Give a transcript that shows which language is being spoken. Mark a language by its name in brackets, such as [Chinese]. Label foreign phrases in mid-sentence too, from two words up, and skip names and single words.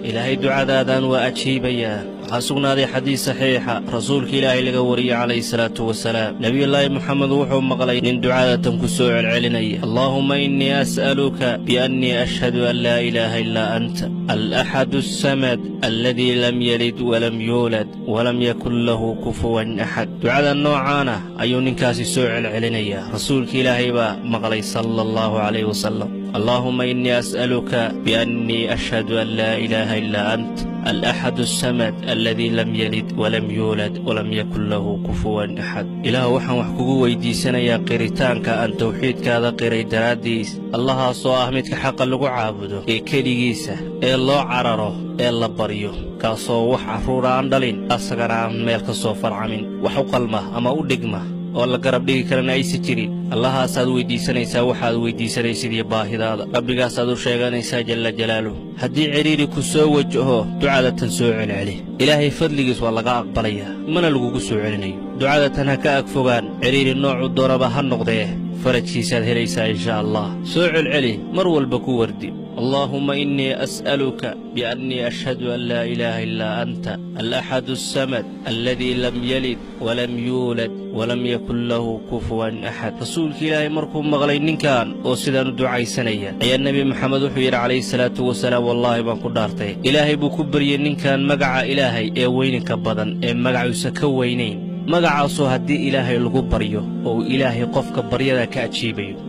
[Somali] Ilaahay ducadaadan waa ajiibayaa. Waxaa sugnaaday xadiis saxiixa, rasuulka Ilaahay laga wariyay [Arabic] عليه الصلاة والسلام. [Somali] Nabiyullaahi Muxamed wuxuu maqlay nin ducada tan ku soo celcelinaya. [Arabic] "اللهم إني أسألك بأني أشهد أن لا إله إلا أنت، الأحد الصمد، الذي لم يلد ولم يولد، ولم يكن له كفوا أحد." [Somali] Ducada noocaana ayuu ninkaasi soo celcelinayaa. Rasuulka Ilaahay baa maqlay [Arabic] صلى الله عليه وسلم. "اللهم إني أسألك بأني أشهد أن لا إله إلا أنت، الأحد الصمد، الذي لم يلد ولم يولد، ولم يكن له كفوا أحد." [Somali] Ilaahu, waxaan wax kugu weydiisanayaa qiritaanka aan tawxiidkaada qiray daraaddiis. Allahaasoo ah midka xaqa lagu caabudo, ee keligiisa, ee loo cararo, ee la baryo, kaasoo wax carruur aan dhalin, asagana aan meel ka soo farcamin. Wax u qalma ama u dhigma oo la garab dhigi karana aysan jirin. Allahaasaad weydiisanaysaa waxaad weydiisanaysid iyo baahidaada. Rabbigaasaad u sheeganaysaa [Arabic] جل جلاله. [Somali] Haddii cidhiidhi ku soo wajaho, ducada tan soo celceli. Ilaahay fadligiis waa laga aqbalayaa, mana lagugu soo celinayo. Ducada tan ha ka ag fogaan, cidhiidhi noocu doonaba ha noqdee, farajkiisaad helaysaa [Arabic] إن شاء الله. [Somali] Soo celceli, mar walba ku wardi. [Arabic] "اللهم إني أسألك بأني أشهد أن لا إله إلا أنت، الأحد الصمد، الذي لم يلد ولم يولد ولم يكن له كفوا أحد." [Somali] Rasuulka Ilaahay markuu maqlay ninkan oo sidaan u ducaysanaya, ayaa Nabi Maxamed wuxuu yidhi [Arabic] عليه الصلاة والسلام, [Somali] "Wallaahi baan ku dhaartay." Ilaahay buu ku baryay ninkan magaca Ilaahay ee weyninka badan, ee magaciisa ka weynayn. Magacaasoo haddii Ilaahay lagu baryo, oo Ilaahay qofka baryada ka ajiibayo.